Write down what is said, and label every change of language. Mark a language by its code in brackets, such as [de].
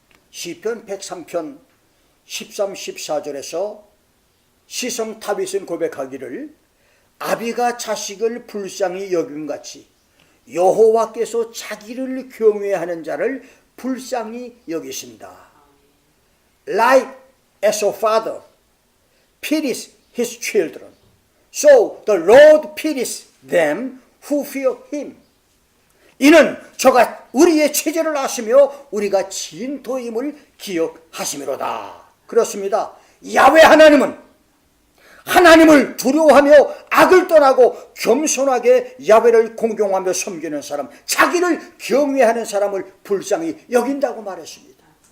[ko] 시편 103편 13, 14절에서 시성 다윗은 고백하기를 아비가 자식을 불쌍히 여김같이 여호와께서 자기를 경외하는 자를 불쌍히 여기신다. [en] Like as a father pities his children, so the Lord pities them who fear him. [ko] 이는 저가 우리의 체질을 아시며 우리가 진토임을 기억하시미로다. 그렇습니다. 야훼 하나님은 하나님을 두려워하며 악을 떠나고 겸손하게 야훼를 공경하며 섬기는 사람, 자기를 경외하는 사람을 불쌍히 여긴다고 말했습니다.